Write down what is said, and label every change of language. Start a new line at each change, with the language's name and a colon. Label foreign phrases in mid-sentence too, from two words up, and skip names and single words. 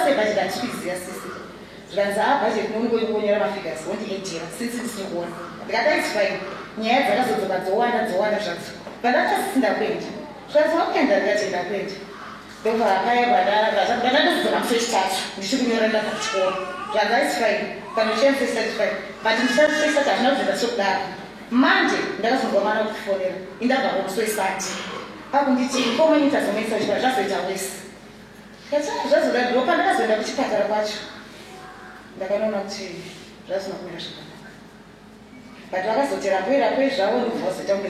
Shona: sei budget handikuiziva sisi zvikanzi budget nongoingonyora mafigures wondiedera since ndisinokuona ndikati
English: its fine
Shona: nyaya dzakazodzoka dzowanda zvadzo vandakasisi ndakuenda zvikanzi wakuenda ndikati ndakuenda ndobva pandandozodzoka musi wechitatu ndichikunyora ndabva kuchikoro zvanzi
English: its fine
Shona: panoshandisesa fine but ndisasesa hazvina kuzoenda sokudaro manje ndakazonzwa mana kutifonera indabva kumusi wesati pakunditi komunita zomaisa zviva zvazoita wese zvazoda ndopa ndakazoenda kuchipatara kwacho ndakanoona kuti zvazina kumira zvakanaka but vakazoterapoerapo zvavo ndobva vazoita kunge